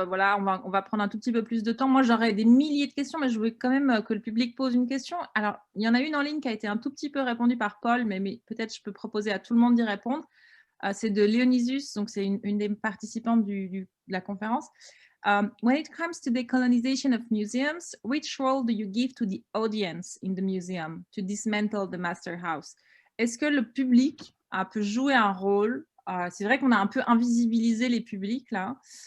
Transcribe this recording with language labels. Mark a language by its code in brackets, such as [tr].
[fr] Voilà, on va prendre un tout petit peu plus de temps. Moi, j'aurais des milliers de questions, mais je voulais quand même que le public pose une question. Alors, il y en a une en ligne qui a été un tout petit peu répondue par Paul, mais peut-être je peux proposer à tout le monde d'y répondre. C'est de Léonisius, donc c'est une des participantes de la conférence. [en] When it comes to the colonization of museums, which role do you give to the audience in the museum to dismantle the master house? [fr] Est-ce que le public peut jouer un rôle? C'est vrai qu'on a un peu invisibilisé les publics là.